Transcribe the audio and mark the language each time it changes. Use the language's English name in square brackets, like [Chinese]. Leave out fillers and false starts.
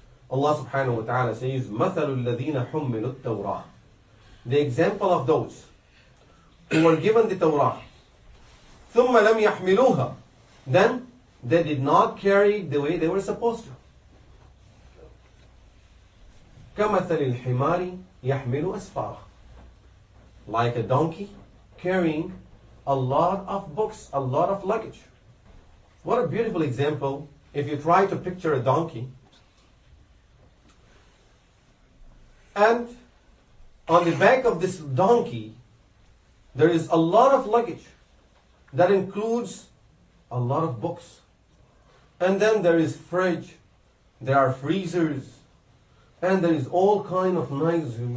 [English] Allah subhanahu wa ta'ala says, [Arabic] مَثَلُ الَّذِينَ حُمِّلُوا التَّوْرَاةِ. [English] The example of those who were given the Torah, [Arabic] ثم لم يحملوها. [English] Then they did not carry the way they were supposed to. [Arabic] كمثل الحمار يحمل أسفاره. [English] Like a donkey carrying a lot of books, a lot of luggage. What a beautiful example. If you try to picture a donkey, and on the back of this donkey there is a lot of luggage that includes a lot of books, and then there is fridge, there are freezers, and there is all kind of nice